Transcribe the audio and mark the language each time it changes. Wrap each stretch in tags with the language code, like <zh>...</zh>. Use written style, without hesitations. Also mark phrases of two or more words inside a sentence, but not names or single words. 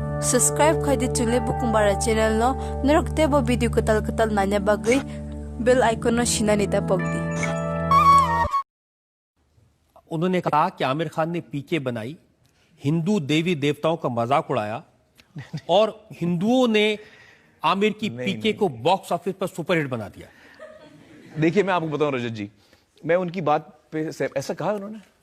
<trp>Subscribe kay di chule bukung bara channel no narokte bo video katal nanya bagui bell icon no shinanita pogdi.</trp> <hi>उन्होंने कहा कि आमिर खान ने पीके बनाई, हिंदू देवी देवताओं का मजाक उड़ाया और हिंदुओं ने आमिर की पीके को</hi> <en>box office</en> <hi>पर सुपरहिट बना दिया। देखिए मैं आपको बताऊं रजत जी, मैं उनकी बात पे ऐसा कहा उन्होंने?</hi>